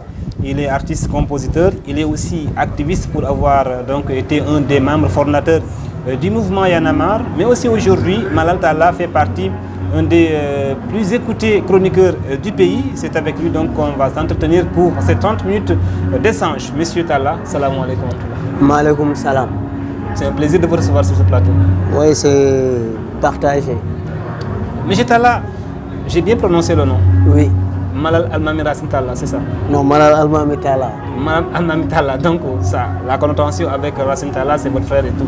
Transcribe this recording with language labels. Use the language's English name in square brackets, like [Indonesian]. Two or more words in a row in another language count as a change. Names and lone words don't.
[French] Il est artiste-compositeur, il est aussi activiste pour avoir donc été un des membres fondateurs du mouvement Y en a marre. Mais aussi aujourd'hui, Malal Talla fait partie un des plus écoutés chroniqueurs du pays. C'est avec lui donc qu'on va s'entretenir pour ces 30 minutes d'échange. Monsieur Talla, [Arabic] سلام عليكم. عليكم السلام. [French] C'est un plaisir de vous recevoir sur ce plateau. Oui, c'est partagé. Monsieur Talla, j'ai bien prononcé le nom. Oui. Malal Almami Talla, c'est ça? Non, Malal Almami Talla. Malal Almami Talla, donc ça, la connotation avec Racine Talla, c'est votre frère et tout.